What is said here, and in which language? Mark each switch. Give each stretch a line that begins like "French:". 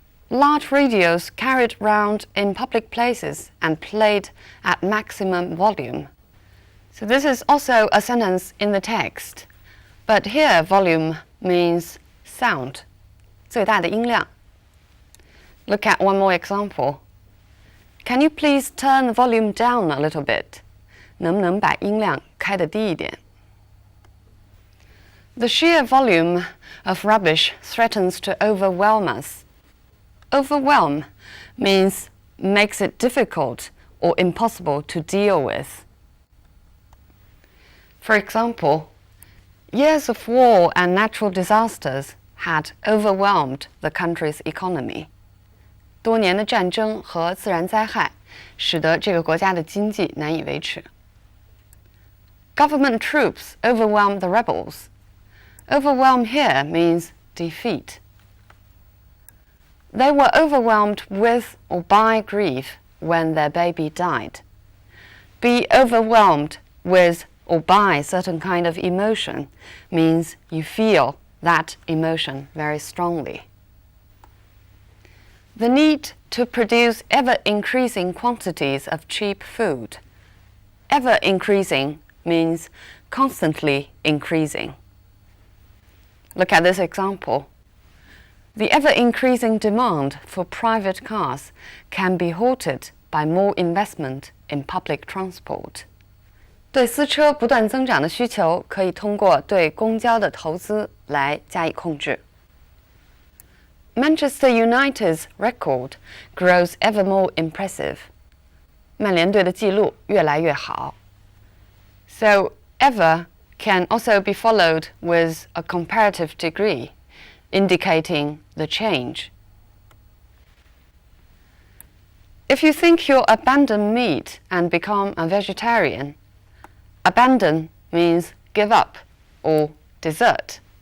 English: Large radios carried round in public places and played at maximum volume. So this is also a sentence in the text, but here volume means sound,
Chinese: 最大的音量。
English: Look at one more example. Can you please turn the volume down a little bit?
Chinese: 能不能把音量开得低一点？
English: The sheer volume of rubbish threatens to overwhelm us. Overwhelm means makes it difficult or impossible to deal with. For example, years of war and natural disasters had overwhelmed the country's economy.
Chinese: 多年的战争和自然灾害使得这个国家的经济难以维持。
English: Government troops overwhelmed the rebels. Overwhelm here means defeat. They were overwhelmed with or by grief when their baby died. Be overwhelmed with or by certain kind of emotion means you feel that emotion very strongly. The need to produce ever-increasing quantities of cheap food. Ever-increasing means constantly increasing. Look at this example. The ever-increasing demand for private cars can be halted by more investment in public transport.
Chinese: 对私车不断增长的需求，可以通过对公交的投资来加以控制。
English: Manchester United's record grows ever more impressive.
Chinese: 曼联队的记录越来越好。
English: So ever can also be followed with a comparative degree, indicating the change. If you think you'll abandon meat and become a vegetarian, abandon means give up or desert.